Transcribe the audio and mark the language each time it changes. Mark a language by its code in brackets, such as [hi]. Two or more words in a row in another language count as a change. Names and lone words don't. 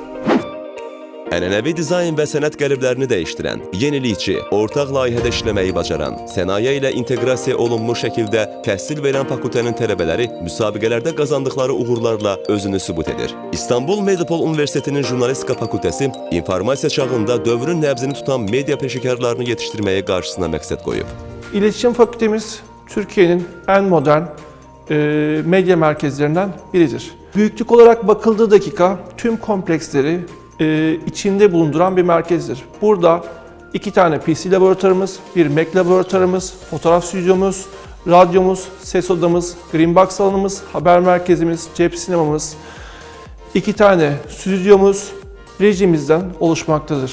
[az] Ənənəvi dizayn və sənət qəliblərini dəyişdirən, yenilikçi, ortaq layihədə işləməyi bacaran, sənaye ilə inteqrasiya olunmuş şəkildə təhsil verən fakültənin tələbələri müsabiqələrdə qazandıqları uğurlarla özünü sübut edir. İstanbul Medipol Universitetinin Jurnalistika Fakültəsi informasiya çağında dövrün nəbzini tutan media peşəkarlarını yetişdirməyə qarşısına məqsəd qoyub. [tr] İletişim Fakültemiz Türkiye'nin en modern medya merkezlerinden biridir. Büyüklük olarak bakıldığı dakika tüm kompleksleri içinde bulunduran bir merkezdir. Burada 2 tane PC laboratuvarımız, bir Mac laboratuvarımız, fotoğraf stüdyomuz, radyomuz, ses odamız, Greenbox salonumuz, haber merkezimiz, cep sinemamız, 2 tane stüdyomuz rejimizden oluşmaktadır.